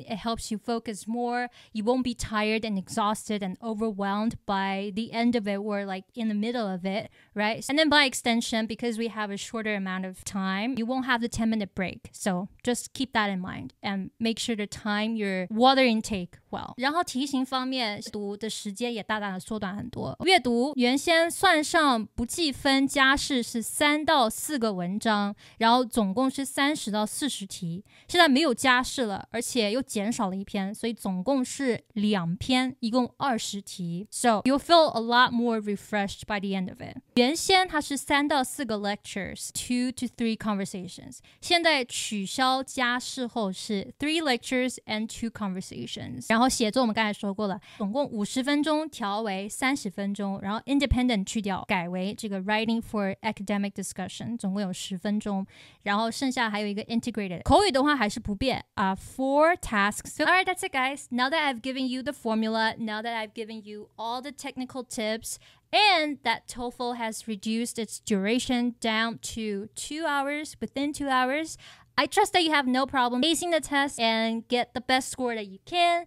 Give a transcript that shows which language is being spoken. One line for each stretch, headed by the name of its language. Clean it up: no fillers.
English: It helps you focus more. You won't be tired and exhausted and overwhelmed by the end of it or like in the middle of it, right? And then by extension, because we have a shorter amount of time, you won't have the 10-minute break. So just keep that in mind and make sure to time your water intake well.
Chinese: 然后题型方面，读的时间也大大的缩短很多。阅读原先算上不计分加试是3到4个文章，然后总共是30到40题。现在没有加试了，而且又减少了一篇，所以总共是2篇，一共20题。
English: So you'll feel a lot more refreshed by the end of it.
Chinese: 原先它是3到4个 lectures
English: 2 to 3 conversations，
Chinese: 现在取消加事后是
English: 3 lectures and 2 conversations。
Chinese: 然后写作我们刚才说过了，总共50分钟调为30分钟，然后 independent 去掉改为这个
English: writing for academic discussion，
Chinese: 总共有10分钟，然后剩下还有一个 integrated。口语的话还是不变
English: 4 tasks. So, alright, that's it guys. Now that I've given you the formula, now that I've given you all the technical tips, and that TOEFL has reduced its duration down to 2 hours, within 2 hours, I trust that you have no problem acing the test and get the best score that you can.